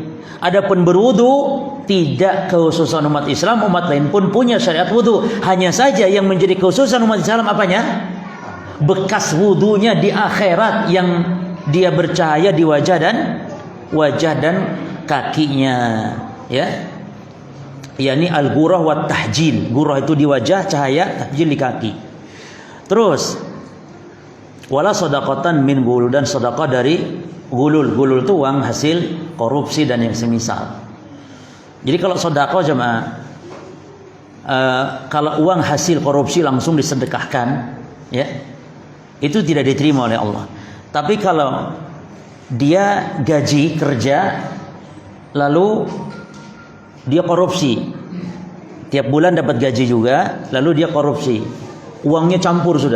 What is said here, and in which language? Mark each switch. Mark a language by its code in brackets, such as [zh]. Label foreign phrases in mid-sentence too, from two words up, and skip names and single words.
[id] Adapun berwudu tidak kekhususan umat Islam, umat lain pun punya syariat wudu. Hanya saja yang menjadi kekhususan umat Islam apanya? Bekas wudunya di akhirat yang dia bercahaya di wajah dan kakinya, ya. [ar] Yani al-ghurah wa tahjil. [id] Ghurah itu di wajah, cahaya, tahjil di kaki. Terus [ar] wala sadaqatan min gulul, [id] dan sedekah dari gulul. Gulul itu uang hasil korupsi dan yang semisal. Jadi kalau sedekah jemaah, kalau uang hasil korupsi langsung disedekahkan, ya, itu tidak diterima oleh Allah. Tapi kalau dia gaji kerja lalu dia korupsi, tiap bulan dapat gaji juga, lalu dia korupsi, uangnya campur sudah.